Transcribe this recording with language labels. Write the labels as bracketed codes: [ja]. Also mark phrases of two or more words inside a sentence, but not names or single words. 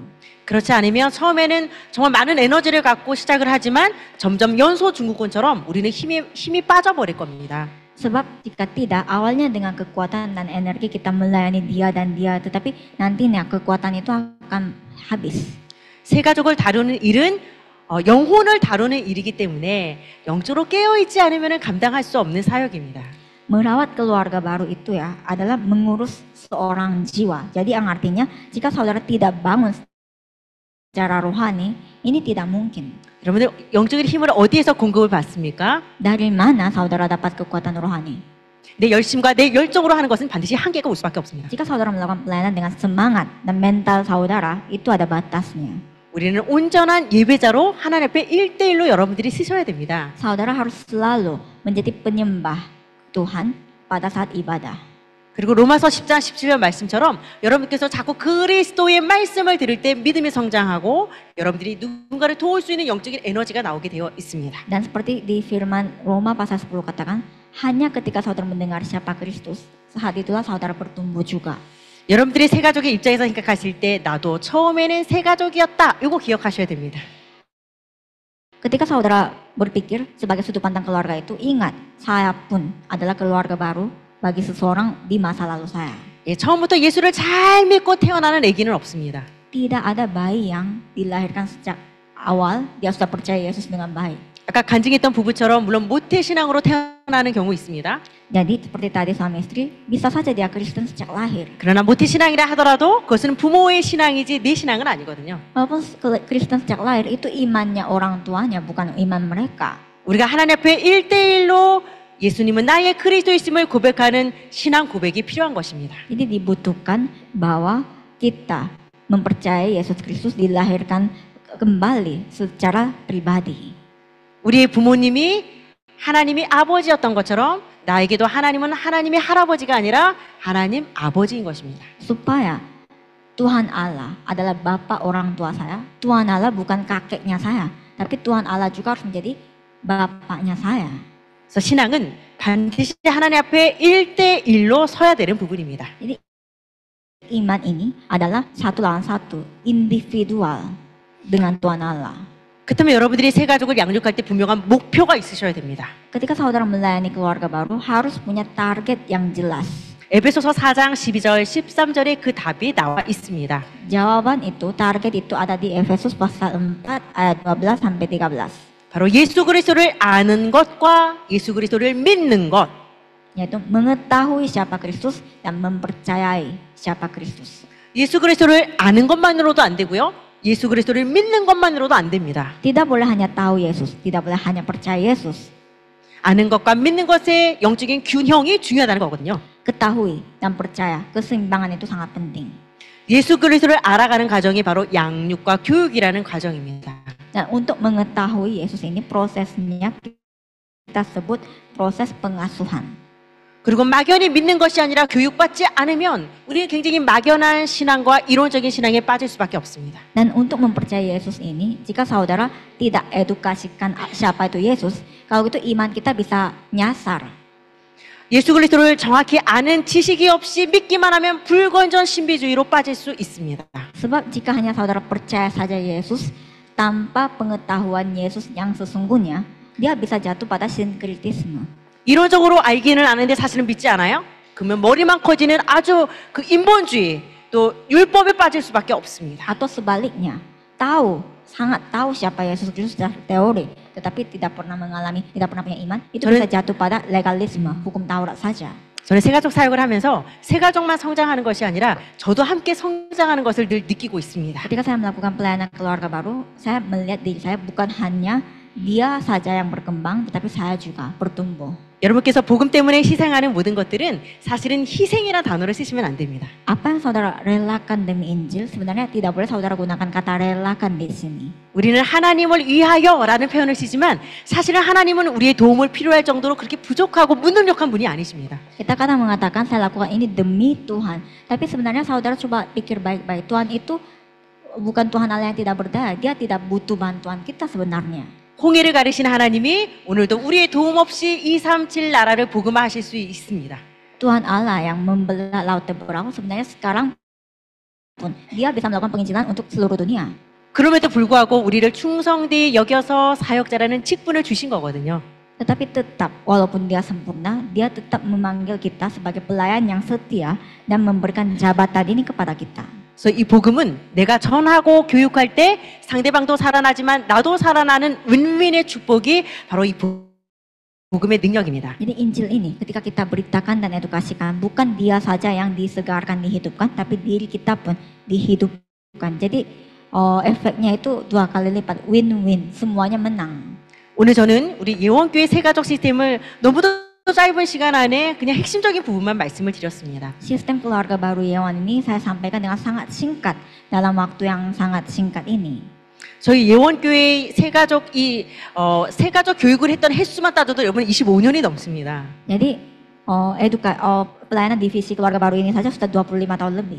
[ko] 그렇지 않으면 처음에는 정말 많은 에너지를 갖고 시작을 하지만 점점 연소 중국군처럼 우리는 힘이 빠져버릴 겁니다. [id] Sebab jika tidak, awalnya dengan kekuatan dan energi kita melayani dia dan dia, tetapi nantinya kekuatan itu akan habis. [ko] 새가족을 다루는 일은 영혼을 다루는 일이기 때문에 영적으로 깨어있지 않으면 감당할 수 없는 사역입니다. [id] Merawat keluarga baru itu ya adalah mengurus seorang jiwa. Jadi yang artinya jika saudara tidak bangun secara rohani, ini tidak mungkin. [ko] 여러분들 영적인 힘을 어디에서 공급을 받습니까? [id] Dari mana saudara dapat kekuatan rohani? [ko] 내 열심과 내 열정으로 하는 것은 반드시 한계가 올 수밖에 없습니다. [id] Jika saudara melakukan pelayanan dengan semangat dan mental saudara, itu ada batasnya. [ko] 우리는 온전한 예배자로 하나님 앞에 1대1로 여러분들이 쓰셔야 됩니다. [id] Saudara harus selalu menjadi penyembah Tuhan pada saat ibadah. [ko] 그리고 로마서 10장 17절 말씀처럼 여러분께서 자꾸 그리스도의 말씀을 들을 때 믿음이 성장하고 여러분들이 누군가를 도울 수 있는 영적인 에너지가 나오게 되어 있습니다. [id] Dan seperti di firman Roma pasal 10 katakan, hanya ketika saudara mendengar siapa Kristus, saat itulah saudara bertumbuh juga. [ko] 여러분들이 새가족의 입장에서 생각하실 때 나도 처음에는 새가족이었다. 이거 기억하셔야 됩니다. [id] Ketika saudara berpikir sebagai sudut pandang keluarga itu, ingat, saya pun adalah keluarga baru bagi seseorang di masa lalu saya. [ko] 예, 처음부터 예수를 잘 믿고 태어나는 아기는 없습니다. [id] Tidak ada bayi yang dilahirkan sejak awal dia sudah percaya Yesus dengan baik. [ko] 아까 간증했던 부부처럼 물론 모태신앙으로 태어나는 경우 있습니다. [id] Jadi seperti tadi suami istri, bisa saja dia Kristen sejak lahir. [ko] 그러나 모태신앙이라 하더라도 그것은 부모의 신앙이지 내 신앙은 아니거든요. [id] Walaupun Kristen sejak lahir, itu imannya orang tuanya, bukan iman mereka. [ko] 우리가 하나님 앞에 1대1로 예수님은 나의 그리스도이심을 고백하는 신앙 고백이 필요한 것입니다. [id] Jadi dibutuhkan bahwa kita mempercayai Yesus Kristus dilahirkan kembali secara pribadi. [ko] 우리의 부모님이 하나님이 아버지였던 것처럼 나에게도 하나님은 하나님의 할아버지가 아니라 하나님 아버지인 것입니다. [id] Supaya Tuhan Allah adalah Bapa orang tua saya. Tuhan Allah bukan kakeknya saya, tapi Tuhan Allah juga harus menjadi bapaknya saya. [ko] 그래서 신앙은 반드시 하나님 앞에 1대1로 서야 되는 부분입니다. [id] Jadi iman ini adalah satu lawan satu, individual dengan Tuhan Allah. [ko] 그렇다면 여러분들이 새 가족을 양육할 때 분명한 목표가 있으셔야 됩니다. [id] Ketika saudara melayani keluarga baru harus punya target yang jelas. [ko] 에베소서 4장 12절 13절에 그 답이 나와 있습니다. [id] Jawaban itu, target itu ada di Efesus pasal 4 ayat 12 sampai 13. [ko] 바로 예수 그리스도를 아는 것과 예수 그리스도를 믿는 것. [id] Yaitu mengetahui siapa Kristus dan mempercayai siapa Kristus. [ko] 예수 그리스도를 아는 것만으로도 안 되고요. 예수 그리스도를 믿는 것만으로도 안 됩니다. [id] Tidak boleh hanya tahu Yesus, tidak boleh hanya percaya Yesus. [ko] 아는 것과 믿는 것의 영적인 균형이 중요하다는 거거든요. [id] Ketahui dan percaya, keseimbangan itu sangat penting. [ko] 예수 그리스도를 알아가는 과정이 바로 양육과 교육이라는 과정입니다. [id] Dan untuk mengetahui Yesus ini prosesnya kita sebut proses pengasuhan. [ko] 그리고 막연히 믿는 것이 아니라 교육받지 않으면 우리는 굉장히 막연한 신앙과 이론적인 신앙에 빠질 수밖에 없습니다. [id] Dan untuk mempercayai Yesus ini, jika saudara tidak edukasikan siapa itu Yesus, kalau gitu iman kita bisa nyasar. [ko] 예수 그리스도를 정확히 아는 지식이 없이 믿기만 하면 불건전 신비주의로 빠질 수 있습니다. [id] Sebab jika hanya saudara percaya saja Yesus tanpa pengetahuan Yesus yang sesungguhnya, dia bisa jatuh pada sinkritisme. [ko] 이론적으로 알기는 아는데 사실은 믿지 않아요? 그러면 머리만 커지는 아주 그 인본주의 또 율법에 빠질 수밖에 없습니다. [id] Atau sebaliknya, sangat tahu siapa Yesus Kristus secara teori, tetapi tidak pernah mengalami, tidak pernah punya iman, itu bisa jatuh pada legalisme, hukum Taurat saja. [ko] 저는 세가족 사역을 하면서 세가족만 성장하는 것이 아니라 저도 함께 성장하는 것을 늘 느끼고 있습니다. [id] Ketika saya melakukan pelayanan keluarga baru, saya melihat diri saya bukan hanya dia saja yang berkembang, tetapi saya juga bertumbuh. [ko] 여러분께서 복음 때문에 희생하는 모든 것들은 사실은 희생이라는 단어를 쓰시면 안 됩니다. [id] Apa yang saudara relakan demi Injil sebenarnya tidak boleh saudara gunakan kata relakan di sini. [ko] 우리는 하나님을 위하여라는 표현을 쓰지만 사실은 하나님은 우리의 도움을 필요할 정도로 그렇게 부족하고 무능력한 분이 아니십니다. [id] Kita kadang mengatakan saya lakukan ini demi Tuhan, tapi sebenarnya saudara coba pikir baik-baik. Tuhan itu bukan Tuhan Allah yang tidak berdaya, dia tidak butuh bantuan kita sebenarnya. [ko] 홍해를 가르신 하나님이 오늘도 우리의 도움 없이 237 나라를 복음화하실 수 있습니다. [id] Tuhan Allah yang membelah laut Teberau sebenarnya sekarang pun dia bisa melakukan penginjilan untuk seluruh dunia. [ko] 그럼에도 불구하고 우리를 충성되이 여겨서 사역자라는 직분을 주신 거거든요. [id] Tetapi tetap walaupun dia sempurna, dia tetap memanggil kita sebagai pelayan yang setia dan memberikan jabatan ini kepada kita. [ko] 그래서 이 복음은 내가 전하고 교육할 때 상대방도 살아나지만 나도 살아나는 윈윈의 축복이 바로 이 복음의 능력입니다. [id] Jadi Injil ini ketika kita beritakan dan edukasikan, bukan dia saja yang disegarkan, dihidupkan, tapi diri kita pun dihidupkan. Jadi efeknya itu dua kali lipat, win-win, semuanya menang. [ko] 오늘 저는 우리 예원교회 세가족 시스템을 너무도 짧은 시간 안에 그냥 핵심적인 부분만 말씀을 드렸습니다. [id] Sistem keluarga baru Yeon ini saya sampaikan dengan sangat singkat dalam waktu yang sangat singkat ini. [ko] 저희 예원교회 세가족 세가족 교육을 했던 횟수만 따져도 여러분 25년이 넘습니다. [id] Jadi pelayanan divisi keluarga baru ini saja sudah 25 tahun lebih.